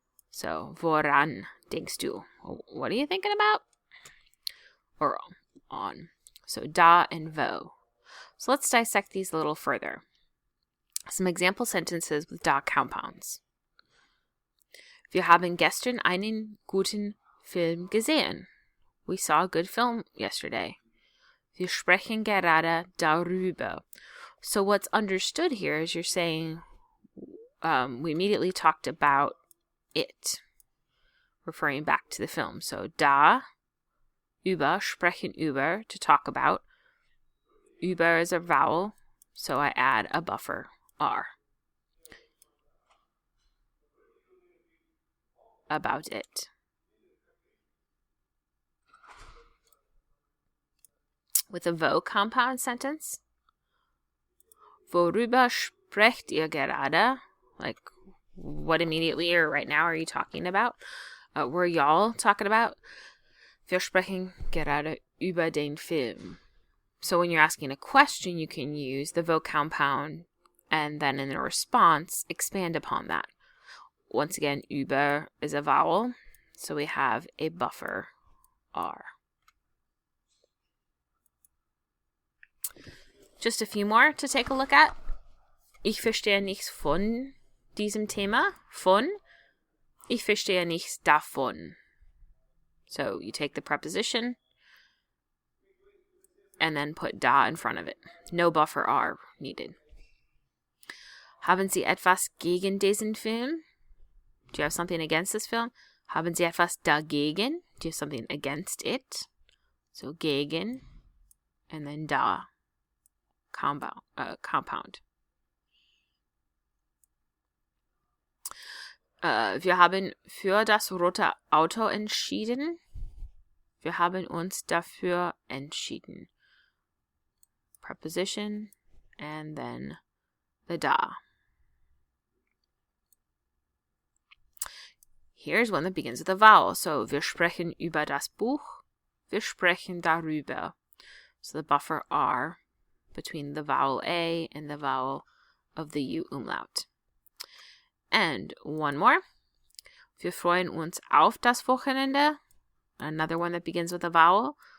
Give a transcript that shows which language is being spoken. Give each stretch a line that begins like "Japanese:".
English: So,
German: woran denkst du?
English: What are you thinking about? Or on. So, da and vo. So let's dissect these a little further. Some example sentences with da compounds.
German: Wir haben gestern einen guten Film gesehen.
English: We saw a good film yesterday.
German: Wir sprechen gerade darüber.
English: So what's understood here is you're saying we immediately talked about it, referring back to the film. So da, über, sprechen über, to talk about. Über is a vowel, so I add a buffer R. about it. With a wo compound sentence.
German: Worüber sprecht ihr gerade?
English: Like, what immediately or right now are you talking about? Were y'all talking about?
German: Wir sprechen gerade über den Film.
English: So when you're asking a question, you can use the wo compound and then in the response, expand upon that. Once again, über is a vowel, so we have a buffer R. Just a few more to take a look at.
German: Ich verstehe nichts von diesem Thema. Von. Ich verstehe nichts davon.
English: So you take the preposition and then put da in front of it. No buffer R needed.
German: Haben Sie etwas gegen diesen Film?
English: Do you have something against this film?
German: Haben Sie etwas dagegen?
English: Do you have something against it? So gegen and then da. Compound.
German: Wir haben für das rote Auto entschieden. Wir haben uns dafür entschieden.
English: Preposition and then the da. Here's one that begins with a vowel.
German: So, wir sprechen über das Buch. Wir sprechen darüber.
English: So the buffer R between the vowel A and the vowel of the U umlaut. And one more.
German: Wir freuen uns auf das Wochenende.
English: Another one that begins with a vowel.